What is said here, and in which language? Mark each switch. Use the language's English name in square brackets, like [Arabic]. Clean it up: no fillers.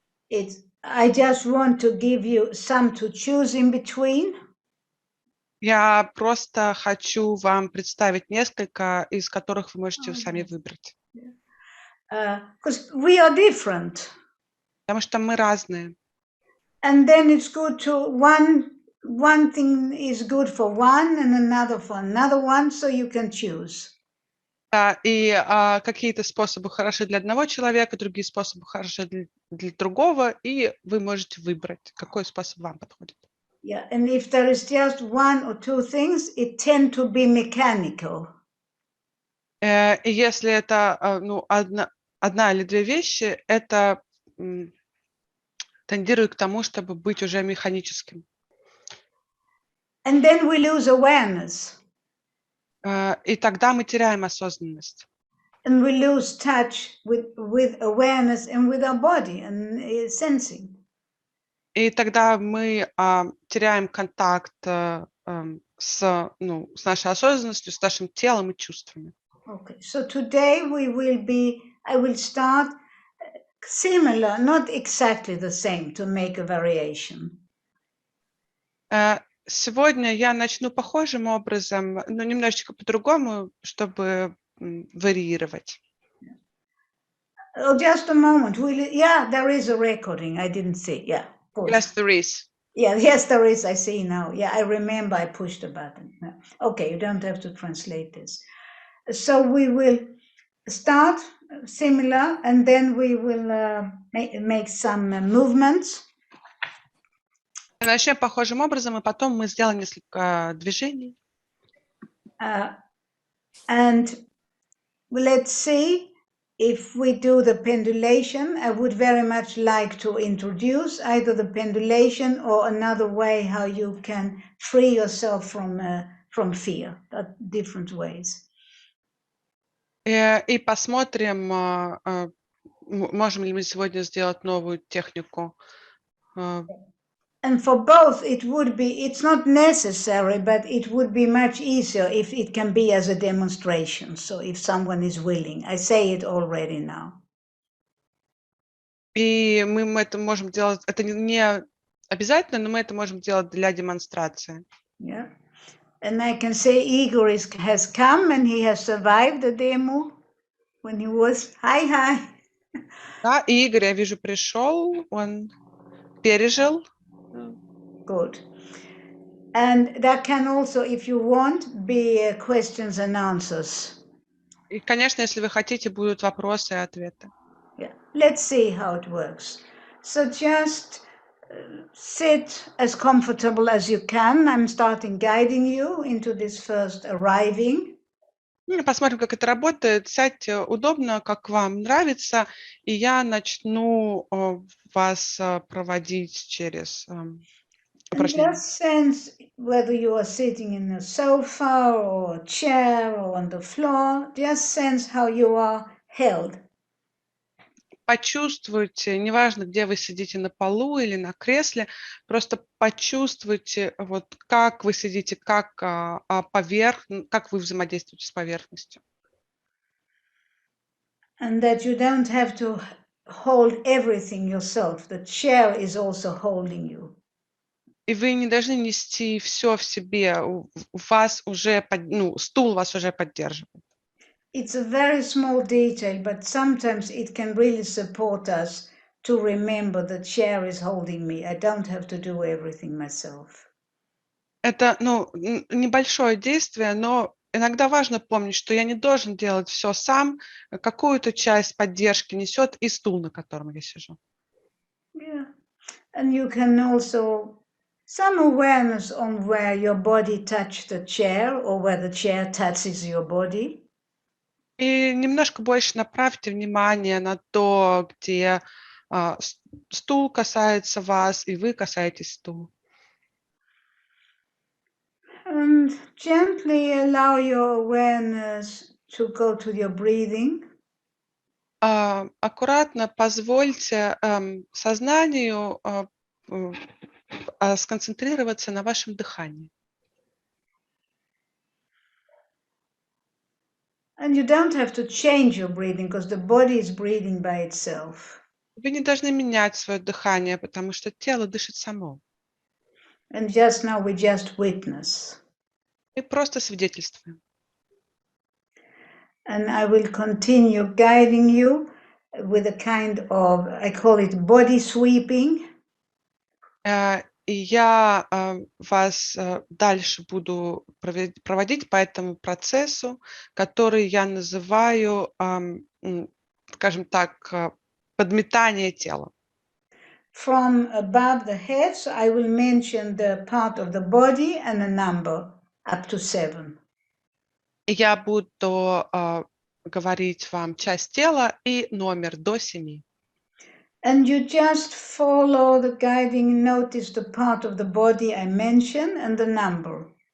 [English] I just want to give you some to choose in between. [Russian] Я просто хочу вам представить несколько, из которых вы можете сами выбрать. [English] Because we are different. [Russian] Потому что мы разные. [English] And then it's good to one thing is good for one and another for another one, so you can choose. [Russian] Да, и какие-то способы хороши для одного человека, другие способы хороши для другого, и вы можете выбрать, какой способ вам подходит. [English] Yeah, and if there is just one or two things, it tend to be mechanical. [Russian] И если это одна или две вещи, это тендирует к тому, чтобы быть уже механическим. [English] And then we lose awareness. [Russian] И тогда мы теряем осознанность. [English] And we lose touch with awareness and with our body and sensing. [Russian] И тогда мы теряем контакт с нашей осознанностью, с нашим телом и чувствами. [English] Okay, so today I will start similar, not exactly the same, to make a variation. [Russian] Сегодня я начну похожим образом, но немножечко по-другому, чтобы варьировать. [English] Oh, just a moment. Yeah, there is a recording. I didn't see. Yeah, of course. Yes, there is. Yeah, yes, there is. I see now. Yeah, I remember I pushed a button. Okay, you don't have to translate this. So we will start similar, and then we will make some movements. [Russian] Начнем похожим образом, и потом мы сделаем несколько движений. [English] And let's see if we do the pendulation. I would very much like to introduce either the pendulation or another way how you can free yourself from fear, different ways. [Russian] И посмотрим, можем ли мы сегодня сделать новую технику. [English] And for both, it's not necessary, but it would be much easier if it can be as a demonstration. So if someone is willing, I say it already now. [Russian] И мы это можем делать, это не обязательно, но мы это можем делать для демонстрации. [English] Yeah. And I can say Igor has come and he has survived the demo when he was, hi. [Russian] Да, и Игорь, я вижу, пришел, он пережил. [English] Good. And that can also, if you want, be questions and answers. [Russian] И, конечно, если вы хотите, будут вопросы и ответы. [English] Yeah. Let's see how it works. So just sit as comfortable as you can. I'm starting guiding you into this first arriving. [Russian] Посмотрим, как это работает. Сядьте удобно, как вам нравится, и я начну вас проводить через упражнение. [English] Just sense whether you are sitting in a sofa or a chair or on the floor. Just sense how you are held. [Russian] Почувствуйте, неважно, где вы сидите, на полу или на кресле, просто почувствуйте, вот как вы сидите, как вы взаимодействуете с поверхностью. [English] And that you don't have to hold everything yourself. The chair is also holding you. [Russian] И вы не должны нести все в себе. У вас уже, стул вас уже поддерживает. [English] It's a very small detail, but sometimes it can really support us to remember the chair is holding me. I don't have to do everything myself. [Russian] Это, небольшое действие, но иногда важно помнить, что я не должен делать все сам. Какую-то часть поддержки несет и стул, на котором я сижу. [English] Yeah. And you can also some awareness on where your body touched the chair or where the chair touches your body. [Russian] И немножко больше направьте внимание на то, где стул касается вас, и вы касаетесь стула. [English] And gently allow your awareness to go to your breathing. [Russian] Аккуратно позвольте сознанию сконцентрироваться на вашем дыхании. [English] And you don't have to change your breathing because the body is breathing by itself. [Russian] Вы не должны менять свое дыхание, потому что тело дышит само. [English] And just now we just witness. [Russian] Мы просто свидетельствуем. [English] And I will continue guiding you with a kind of, I call it body sweeping. [Russian] И я вас дальше буду проводить по этому процессу, который я называю, скажем так, подметание тела. [English] From above the head, so I will mention the part of the body and a number up to 7. [Russian] И я буду говорить вам часть тела и номер до 7. [English] And you just follow the guiding, notice the part of the body I mentioned and the number.